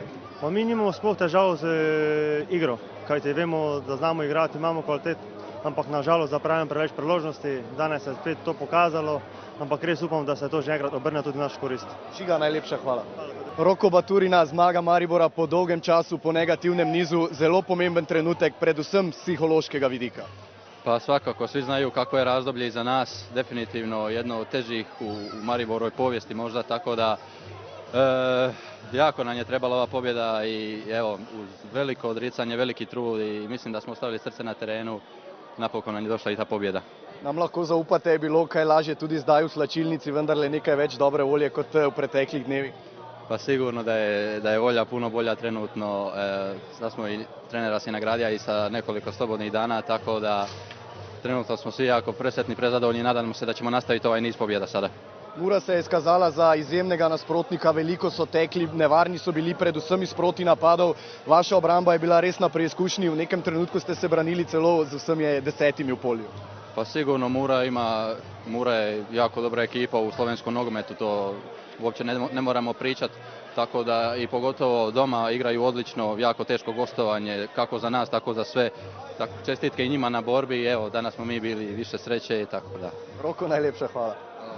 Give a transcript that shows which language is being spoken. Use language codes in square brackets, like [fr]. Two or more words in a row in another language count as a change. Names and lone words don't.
[sl] Pa mi nimamo sploh težav z igro, kajti vemo, da znamo igrati, imamo kvalitet, ampak nažalost zapravljamo preveč priložnosti. Danes se je spet to pokazalo, ampak res upam, da se to že enkrat obrne tudi v naš korist. Žiga, najlepša hvala. Roko Baturina, zmaga Maribora po dolgem času, po negativnem nizu, zelo pomemben trenutek, predvsem z psihološkega vidika. [hr] Pa svakako, svi znaju kako je razdoblje iza nas, definitivno jedno od težih u Mariborovoj povijesti možda, tako da jako nam je trebala ova pobjeda i evo, uz veliko odricanje, veliki trud i mislim da smo ostavili srce na terenu, napokon nam je došla i ta pobjeda. [sl] Nam lahko zaupate, je bilo kaj lažje tudi zdaj v slačilnici, vendarle nekaj več dobre volje kot v preteklih dnevih? [hr] Pa sigurno da je volja puno bolja trenutno, da smo i trenera si nagradio i sa nekoliko slobodnih dana, tako da trenutno smo svi jako presretni, prezadovoljni i nadamo se da ćemo nastaviti ovaj niz pobjeda sada. [sl] Mura se je izkazala za izjemnega nasprotnika, veliko so tekli, nevarni so bili predvsem iz protinapadov. Vaša obramba je bila res na preizkušnji, v nekem trenutku ste se branili celo z vsemi 10 v polju. [hr] Pa sigurno Mura je jako dobra ekipa u slovenskom nogometu, to uopće ne moramo pričati, tako da i pogotovo doma igraju odlično, jako teško gostovanje, kako za nas, tako za sve. Čestitke i njima na borbi i evo, danas smo mi bili više sreće i tako da. [sl] Roko, najlepša hvala.